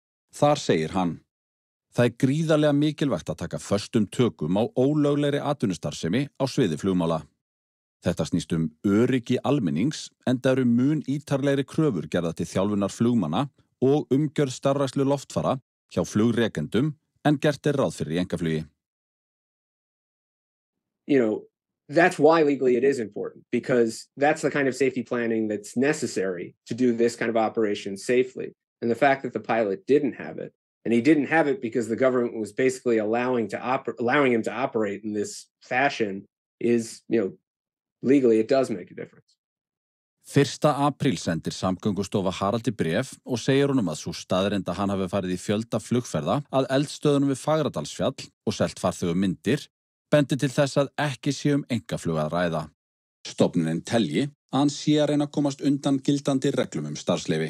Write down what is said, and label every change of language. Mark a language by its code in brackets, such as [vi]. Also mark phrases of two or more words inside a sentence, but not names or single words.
[is] Þar segir hann: Það gríðarlega mikilvægt að taka föstum tökum á ólöglegri atvinnustarfsemi á sviði flugmála. Þetta snýst öryggi almennings, enda eru mun ítarlegri kröfur gerðar til þjálfunar flugmanna og umgjörð starfrækslu loftfara hjá flugrekendum en gert ráð fyrir í einkaflugi. [en] That's why legally it is important, because that's the kind of safety planning that's necessary to do this kind of operation safely. And the fact that the pilot didn't have it, and he didn't have it because the government was basically allowing him to operate in this fashion is, legally it does make a difference. [is] 1. apríl sendir Samgöngustofa Haraldi bréf og segir honum að sú staðreynd að hann hafi farið í fjölda flugferða að eldstöðunum við Fagradalsfjall og selt farþegum myndir bendi til þess að ekki sé einkaflug að ræða. Stofnunin telji að hann sé að reyna að komast undan gildandi reglum starfsleyfi.